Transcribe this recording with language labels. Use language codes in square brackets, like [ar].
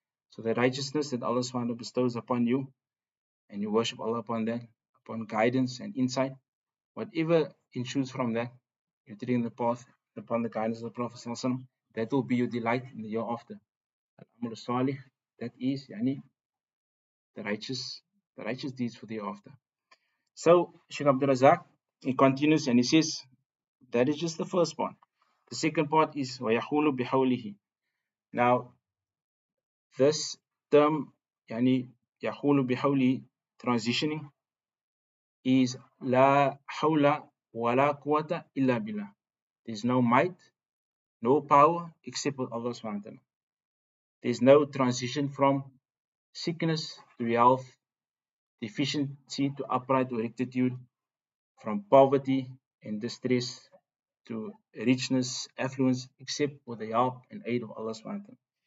[en] So the righteousness that Allah subhanahu bestows upon you, and you worship Allah upon that, upon guidance and insight, whatever ensues from that, you're taking the path upon the guidance of the Prophet sallallahu alaihi wasallam, that will be your delight in the hereafter. Al-amal salih, that is yani the righteous deeds for the hereafter. So Shaykh Abdul Razak, he continues and he says that is just the first part. The second part is [ar] وَيَحُولُ بِحَوْلِهِ. [en] Now this term [ar] يعني يحول بحوله, [en] transitioning, is [ar] لا حول ولا قوة إلا بالله. [en] There's no might, no power except with Allah subhanahu wa ta'ala. There's no transition from sickness to health, deficiency to upright or rectitude, from poverty and distress to richness, affluence, except with the help and aid of Allah subhanahu wa ta'ala.